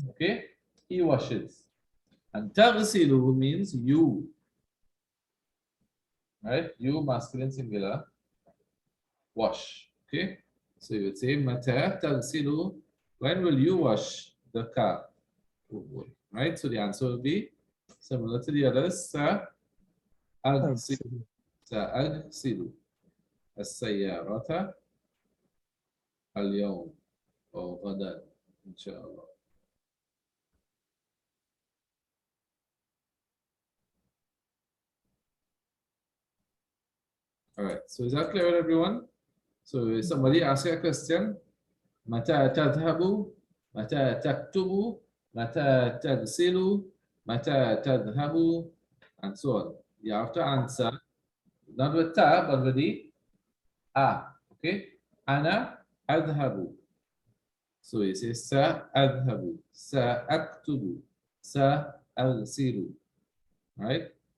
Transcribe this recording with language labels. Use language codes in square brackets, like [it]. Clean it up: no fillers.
[en] Okay, he washes. And taghsilu means you, right? You, masculine singular, wash. Okay, so you would say mata taghsilu, when will you wash the car? Right, so the answer will be similar to the others. [ar] Sa aghsilu, أغسل sa aghsilu السيارة اليوم أو غدا إن شاء الله. [en] All right, so is that clear with everyone? So if somebody asks you a question, [ar] متى تذهب؟ متى تكتب؟ متى تغسل؟ متى تذهب? [en] And so on. You have to answer not with ta, but with the a. [ar] Okay? أنا أذهب. [en] So you say [ar] سأذهب, سأكتب, سأغسل, [en] right?